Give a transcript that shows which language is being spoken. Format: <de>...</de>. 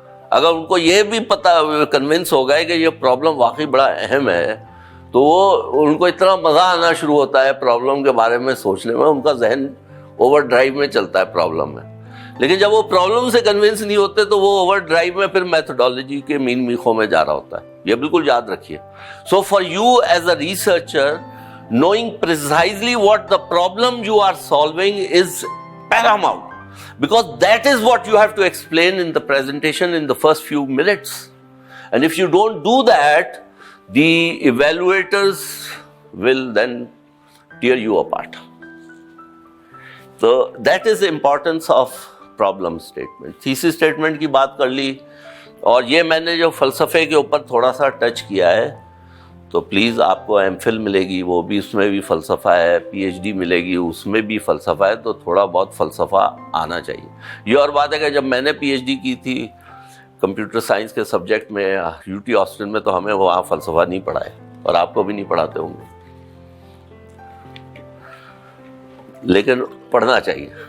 <ur>اگر ان کو یہ بھی پتہ کنونس ہو گئے کہ یہ پرابلم واقعی بڑا اہم ہے, تو وہ ان کو اتنا مزہ آنا شروع ہوتا ہے پرابلم کے بارے میں سوچنے میں, ان کا ذہن اوور ڈرائیو میں چلتا ہے پرابلم میں. لیکن جب وہ پرابلم سے کنونس نہیں ہوتے تو وہ اوور ڈرائیو میں پھر میتھڈالوجی کے مین میخوں میں جا رہا ہوتا ہے. یہ بالکل یاد رکھیے.</ur> <en>So for you as a researcher, knowing precisely what the problem you are solving is paramount, because that is what you have to explain in the presentation in the first few minutes. And if you don't do that, the evaluators will then tear you apart. So that is the importance of problem statement.</en> <ur>thesis statement کی بات کر لی, اور یہ میں نے جو فلسفے کے اوپر تھوڑا سا ٹچ کیا ہے, تو پلیز آپ کو ایم فل ملے گی, وہ بھی اس میں بھی فلسفہ ہے, پی ایچ ڈی ملے گی اس میں بھی فلسفہ ہے, تو تھوڑا بہت فلسفہ آنا چاہیے. یہ اور بات ہے کہ جب میں نے پی ایچ ڈی کی تھی کمپیوٹر سائنس کے سبجیکٹ میں یو ٹی آسٹن میں, تو ہمیں وہاں فلسفہ نہیں پڑھائے, اور آپ کو بھی نہیں پڑھاتے ہوں گے, لیکن پڑھنا چاہیے.</ur>